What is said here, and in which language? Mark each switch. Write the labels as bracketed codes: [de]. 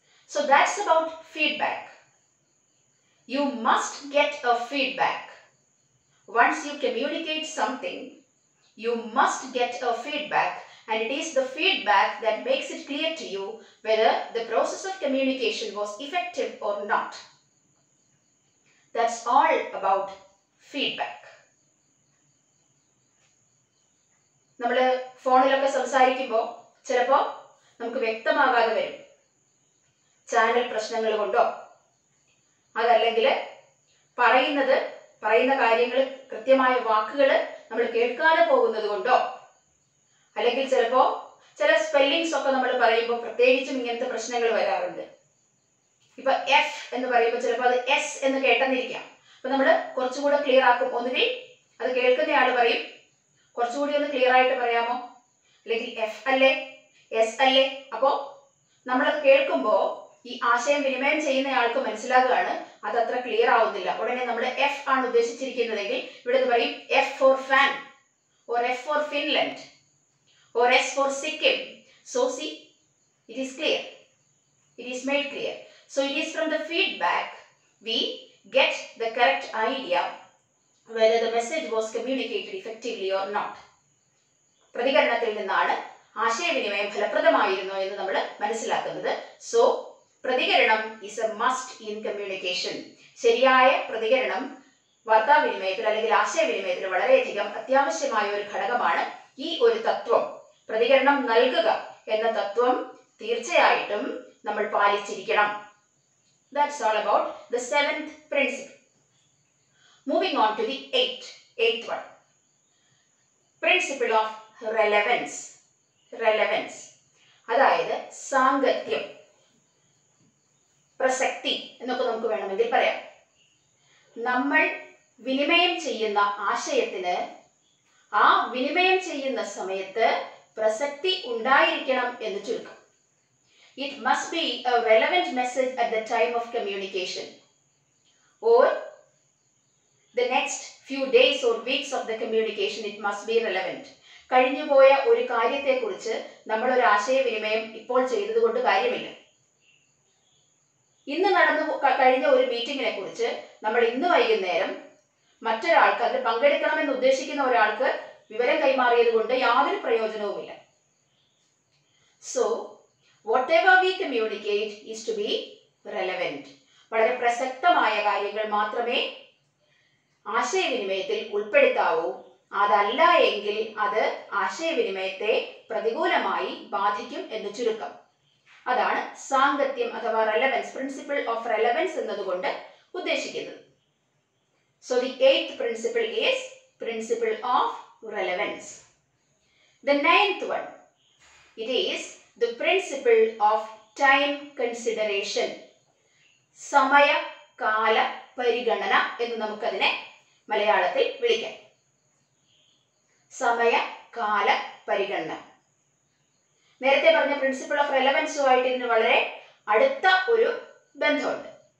[en] So that's about feedback. You must get a feedback. Once you communicate something, you must get a feedback, and it is the feedback that makes it clear to you whether the process of communication was effective or not. That's all about feedback. [ml] നമ്മൾ ഫോണിലൊക്കെ സംസാരിക്കുമ്പോൾ ചിലപ്പോൾ നമുക്ക് വ്യക്തമാകാതെ വരും. Channel പ്രശ്നങ്ങൾ കൊണ്ടോ അതല്ലെങ്കിൽ പറയുന്ന കാര്യങ്ങൾ കൃത്യമായ വാക്കുകൾ നമ്മൾ കേൾക്കാതെ പോകുന്നത് കൊണ്ടോ അല്ലെങ്കിൽ ചിലപ്പോൾ ചില സ്പെല്ലിങ്സ് ഒക്കെ നമ്മൾ പറയുമ്പോൾ പ്രത്യേകിച്ചും ഇങ്ങനത്തെ പ്രശ്നങ്ങൾ വരാറുണ്ട്. ഇപ്പൊ എഫ് എന്ന് പറയുമ്പോൾ ചിലപ്പോൾ അത് എസ് എന്ന് കേട്ടെന്നിരിക്കാം. അപ്പൊ നമ്മൾ കുറച്ചുകൂടെ ക്ലിയർ ആക്കും. ഒന്നുകിൽ അത് കേൾക്കുന്നയാൾ പറയും, കുറച്ചുകൂടി ഒന്ന് ക്ലിയർ ആയിട്ട് പറയാമോ, അല്ലെങ്കിൽ എഫ് അല്ലേ എസ് അല്ലേ. അപ്പോൾ നമ്മളത് കേൾക്കുമ്പോൾ ഈ ആശയം വിനിമയം ചെയ്യുന്നയാൾക്ക് മനസ്സിലാകുകയാണ് അത് അത്ര ക്ലിയർ ആവുന്നില്ല. ഉടനെ നമ്മൾ എഫ് ആണ് ഉദ്ദേശിച്ചിരിക്കുന്നതെങ്കിൽ ഇവിടെ പറയും [en] F for fan or F for Finland or S for Sikkim. So see, it is clear. It is made clear. So it is from the feedback we get the correct idea whether the message was communicated effectively or not. [ml] പ്രതികരണത്തിൽ നിന്നാണ് ആശയവിനിമയം ഫലപ്രദമായിരുന്നോ എന്ന് നമ്മൾ മനസ്സിലാക്കുന്നത്. [en] So പ്രതികരണം is a must in communication. [ml] ശരിയായ പ്രതികരണം വാർത്താവിനിമയത്തിൽ അല്ലെങ്കിൽ ആശയവിനിമയത്തിൽ വളരെയധികം അത്യാവശ്യമായ ഒരു ഘടകമാണ്. ഈ ഒരു തത്വം, പ്രതികരണം നൽകുക എന്ന തത്വം തീർച്ചയായിട്ടും നമ്മൾ പാലിച്ചിരിക്കണം. [en] That's all about the 7th principle. Moving on to the 8th one. Principle of relevance. Relevance. [ml] അതായത് സാംഗത്യം, പ്രസക്തി എന്നൊക്കെ നമുക്ക് വേണമെങ്കിൽ പറയാം. നമ്മൾ വിനിമയം ചെയ്യുന്ന ആശയത്തിന് ആ വിനിമയം ചെയ്യുന്ന സമയത്ത് പ്രസക്തി ഉണ്ടായിരിക്കണം എന്ന് ചുരുക്കം. [en] It must be a relevant message at the time of communication or the next few days or weeks of the communication. It must be relevant. [ml] കഴിഞ്ഞുപോയ ഒരു കാര്യത്തെക്കുറിച്ച് നമ്മൾ ഒരു ആശയവിനിമയം ഇപ്പോൾ ചെയ്തതുകൊണ്ട് കാര്യമില്ല. ഇന്ന് കഴിഞ്ഞ ഒരു മീറ്റിങ്ങിനെ കുറിച്ച് നമ്മൾ ഇന്ന് വൈകുന്നേരം മറ്റൊരാൾക്ക് അതിൽ പങ്കെടുക്കണമെന്ന് ഉദ്ദേശിക്കുന്ന ഒരാൾക്ക് വിവരം കൈമാറിയത് കൊണ്ട് യാതൊരു പ്രയോജനവുമില്ല. [en] So whatever we communicate is to be relevant. [ml] വളരെ പ്രസക്തമായ കാര്യങ്ങൾ മാത്രമേ ആശയവിനിമയത്തിൽ ഉൾപ്പെടുത്താവൂ. അതല്ല എങ്കിൽ അത് ആശയവിനിമയത്തെ പ്രതികൂലമായി ബാധിക്കും എന്ന് ചുരുക്കം. അതാണ് സാംഗത്യം അഥവാ റെലവൻസ്, [en] principle of relevance [ml] എന്നതുകൊണ്ട് ഉദ്ദേശിക്കുന്നത്. [en] So the 8th principle is principle of relevance. The 9th one, it is the principle of time consideration. [ml] സമയ കാല പരിഗണന എന്ന് നമുക്കതിനെ മലയാളത്തിൽ വിളിക്കാം. സമയ കാല പരിഗണന. നേരത്തെ പറഞ്ഞ പ്രിൻസിപ്പിൾ ഓഫ് റെലവൻസുമായിട്ട് ഇതിന് വളരെ അടുത്ത ഒരു ബന്ധമുണ്ട്.